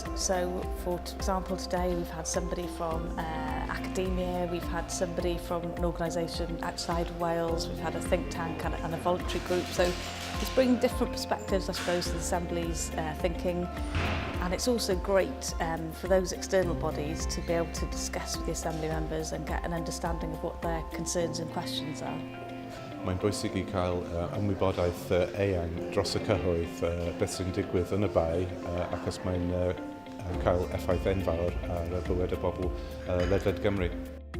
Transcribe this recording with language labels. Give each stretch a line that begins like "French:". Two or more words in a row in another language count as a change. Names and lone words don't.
English: So, for example, today we've had somebody from academia, we've had somebody from an organisation outside Wales, we've had a think tank and a voluntary group. So it's bringing different perspectives, I suppose, to the Assembly's thinking. And it's also great for those external bodies to be able to discuss with the Assembly members and get an understanding of what their concerns and questions are.
Welsh: Mae'n bwysig I cael ymwybodaeth eang dros y cyhoedd beth sy'n digwydd yn y Bae achos mae'n cael effaith enfawr ar bywyd y bobl ledled Gymru.